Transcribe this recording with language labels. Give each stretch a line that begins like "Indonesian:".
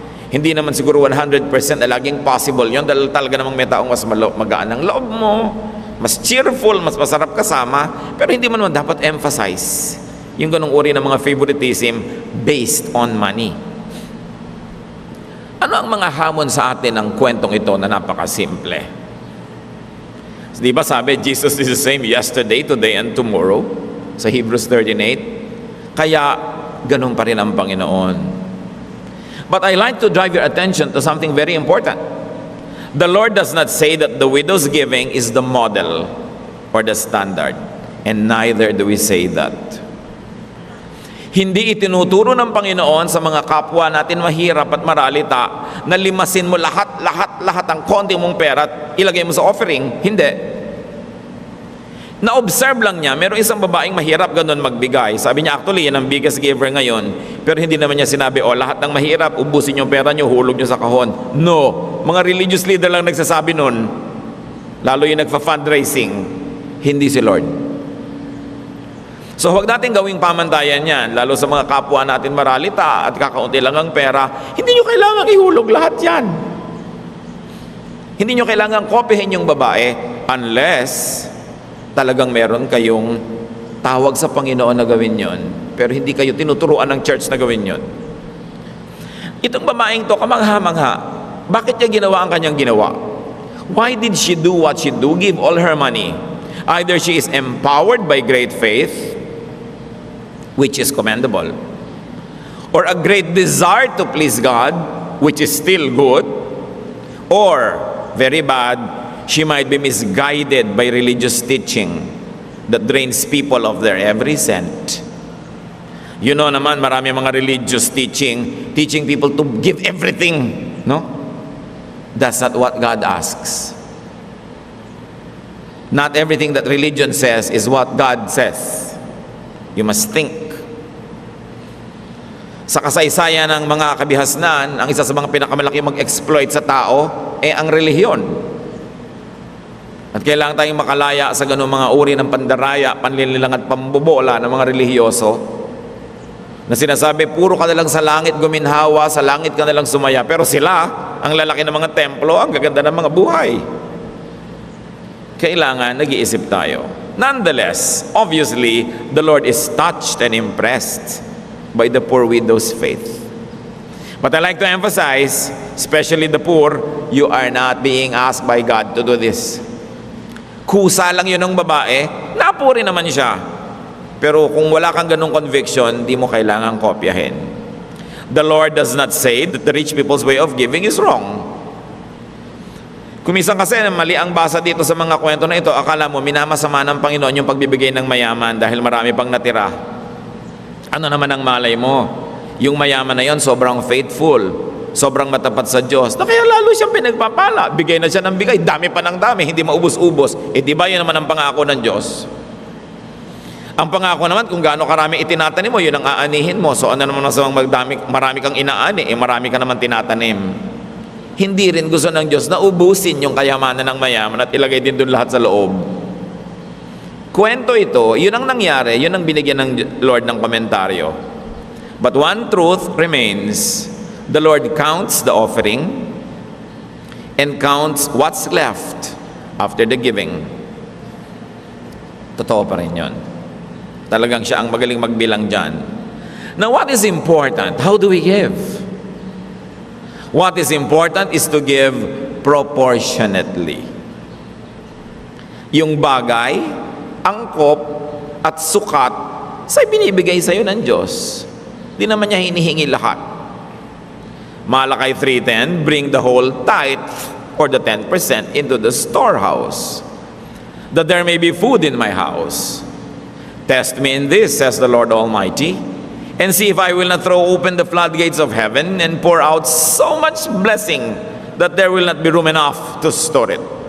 Filipino: Hindi naman siguro 100% na laging possible yon dahil talaga namang may taong mas magaan ang loob mo, mas cheerful, mas masarap kasama, pero hindi mo naman dapat emphasize yung ganong uri ng mga
English: favoritism based on money.
Filipino: Ano ang mga hamon sa atin ng kwentong ito na napakasimple? Di ba sabi,
English: Jesus is the same yesterday, today, and tomorrow sa Hebrews 13:8?
Filipino: Kaya, ganun pa rin ang Panginoon.
English: But I like to drive your attention to something very important. The Lord does not say that the widow's giving is the model or the standard. And neither do we say that.
Filipino: Hindi itinuturo ng Panginoon sa mga kapwa natin mahirap at maralita na limasin mo lahat ang konti mong pera at ilagay mo sa offering. Hindi. Na-observe lang niya, merong isang babaeng mahirap ganun magbigay. Sabi niya, actually, yan ang
English: biggest giver
Filipino: ngayon. Pero hindi naman niya sinabi, lahat ng mahirap, ubusin yung pera niyo, hulog niyo sa kahon. No, mga religious leader lang nagsasabi nun. Lalo yung nagfa-fundraising. Hindi si Lord. So, huwag natin gawing pamantayan yan, lalo sa mga kapwa natin maralita at kakaunti lang ang pera. Hindi niyo kailangan ihulog lahat yan. Hindi niyo kailangan kopyahin yung babae unless talagang meron kayong tawag sa Panginoon na gawin yon, pero hindi kayo tinuturuan ng church na gawin yon. Itong babaeng to, kamangha-mangha. Bakit niya ginawa ang kanyang ginawa?
English: Why did she do what she do? Give all her money. Either she is empowered by great faith, which is commendable, or a great desire to please God, which is still good, or very bad, she might be misguided by religious teaching that drains people of their every cent. You know
Filipino: naman, marami mga
English: religious teaching people to give everything, no? That's not what God asks. Not everything that religion says is what God says. You must think.
Filipino: Sa kasaysayan ng mga kabihasnan, ang isa sa mga pinakamalaki mag-exploit sa tao ang relihiyon. At kailangan tayong makalaya sa ganung mga uri ng pandaraya, panlililang at pambobola ng mga relihiyoso na sinasabi, puro ka na lang sa langit guminhawa, sa langit ka na lang sumaya. Pero sila, ang lalaki ng mga templo, ang gaganda ng mga buhay. Kailangan nag-iisip tayo.
English: Nonetheless, obviously, the Lord is touched and impressed by the poor widow's faith. But I like to emphasize, especially the poor, you are not being asked by God to do this.
Filipino: Kusa lang yun ng babae, napuri naman siya. Pero kung wala kang ganung conviction, di mo kailangang kopyahin.
English: The Lord does not say that the rich people's way of giving is wrong.
Filipino: Kumisan kasi mali ang basa dito sa mga kwento na ito, akala mo minamasama ng Panginoon yung pagbibigay ng mayaman dahil marami pang natira. Ano naman ang malay mo? Yung mayaman na yon sobrang faithful, sobrang matapat sa Diyos, na kaya lalo siyang pinagpapala. Bigay na siya ng bigay, dami pa ng dami, hindi maubos-ubos. Di ba yun naman ang pangako ng Diyos? Ang pangako naman, kung gaano karami itinatanim mo, yun ang aanihin mo. So ano naman masamang marami kang inaani, marami ka naman tinatanim. Hindi rin gusto ng Diyos na ubusin yung kayamanan ng mayaman at ilagay din doon lahat sa loob. Kwento ito, yun ang nangyari, yun ang binigyan ng Lord ng komentaryo.
English: But one truth remains, the Lord counts the offering and counts what's left after the giving.
Filipino: Totoo pa rin yun. Talagang siya ang magaling magbilang dyan.
English: Now, what is important? How do we give? What is important is to give proportionately.
Filipino: Yung bagay, angkop, at sukat sa binibigay sa'yo ng Diyos. Di naman niya hinihingi lahat.
English: Malakay 3:10, bring the whole tithe or the 10% into the storehouse, that there may be food in my house. Test me in this, says the Lord Almighty, and see if I will not throw open the floodgates of heaven and pour out so much blessing that there will not be room enough to store it.